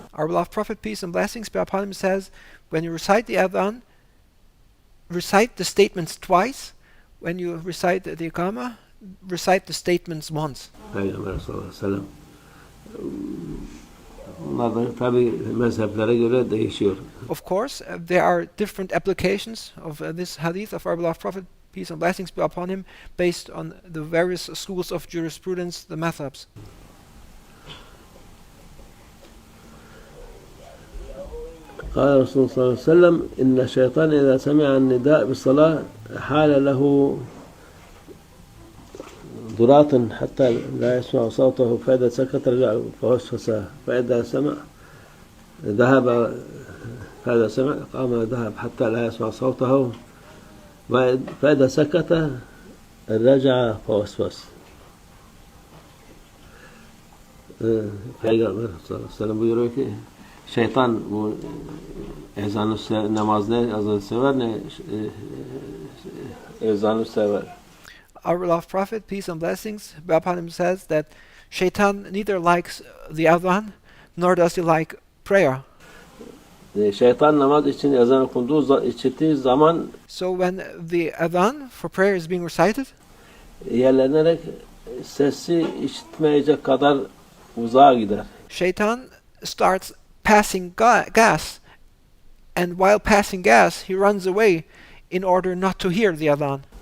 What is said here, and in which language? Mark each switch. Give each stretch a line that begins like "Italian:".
English: Our beloved Prophet, peace and blessings be upon him, says, when you recite the adhan, recite the statements twice. When you recite the iqamah, recite the statements once.
Turkish: Peygamber sallallahu aleyhi ve sellem. Bunlar da tabi mezheplere göre değişiyor.
English: Of course, there are different applications of this hadith of our beloved Prophet, peace and blessings be upon him, based on the various schools of jurisprudence, the madhabs.
Arabic: قال رسول الله صلى الله عليه وسلم إن الشيطان إذا سمع النداء بالصلاة حال له ضراط حتى لا يسمع صوته فإذا سكت رجع فوسوس فإذا سمع ذهب فإذا سمع قام ذهب حتى لا يسمع صوته فإذا سكت رجع فوسوس.
Turkish: Peygamber sallallahu aleyhi ve sellem buyuruyor ki Şeytan bu ezanı namaz ne ezanı sever ne ezanı sever.
English: Our beloved Prophet, peace and blessings be upon him, says that Shaitan neither likes the adhan nor does he like prayer.
Turkish: Şeytan namaz için ezan okunduğu işittiği zaman
English: So when the adhan for prayer is being recited,
Turkish: yerlenerek sesi işitmeyecek kadar uzağa gider.
English: Shaitan starts passing gas, and while passing gas, he runs away in order not to hear the adhan.